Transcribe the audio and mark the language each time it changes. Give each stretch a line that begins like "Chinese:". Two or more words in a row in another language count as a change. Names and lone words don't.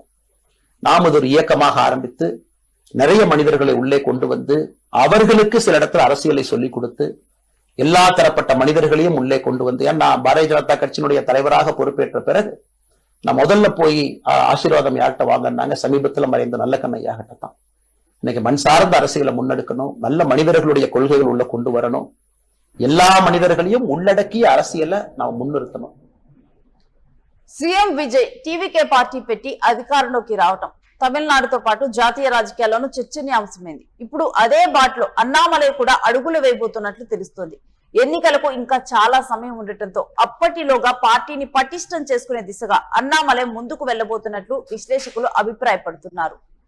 Tamil: நாம் அது ஒரு இயக்கமாக ஆரம்பித்து நிறைய மனிதர்களை உள்ளே கொண்டு வந்து அவர்களுக்கு சில இடத்துல அரசியலை சொல்லிக் கொடுத்து எல்லா தரப்பட்ட மனிதர்களையும் உள்ளே கொண்டு வந்து, ஏன்னா பாரதிய ஜனதா கட்சியினுடைய தலைவராக பொறுப்பேற்ற பிறகு நான் முதல்ல போய் ஆசீர்வாதம் யார்கிட்ட வாங்கினாங்க, சமீபத்தில் மறைந்த நல்ல கண்ணையாகிட்ட தான். இன்னைக்கு மண் சார்ந்த அரசியலை முன்னெடுக்கணும், நல்ல மனிதர்களுடைய கொள்கைகள் உள்ள கொண்டு வரணும், எல்லா மனிதர்களையும் உள்ளடக்கிய அரசியலை நாம் முன்னிறுத்தணும்.
Telugu: సీఎం విజయ్ టీవీకే పార్టీ పెట్టి అధికారంలోకి రావటం తమిళనాడుతో పాటు జాతీయ రాజకీయాల్లోనూ చర్చనీయాంశమైంది. ఇప్పుడు అదే బాటలో అన్నామలై కూడా అడుగులు వేయబోతున్నట్లు తెలుస్తోంది. ఎన్నికలకు ఇంకా చాలా సమయం ఉండటంతో అప్పటిలోగా పార్టీని పటిష్టం చేసుకునే దిశగా అన్నామలై ముందుకు వెళ్లబోతున్నట్లు విశ్లేషకులు అభిప్రాయపడుతున్నారు.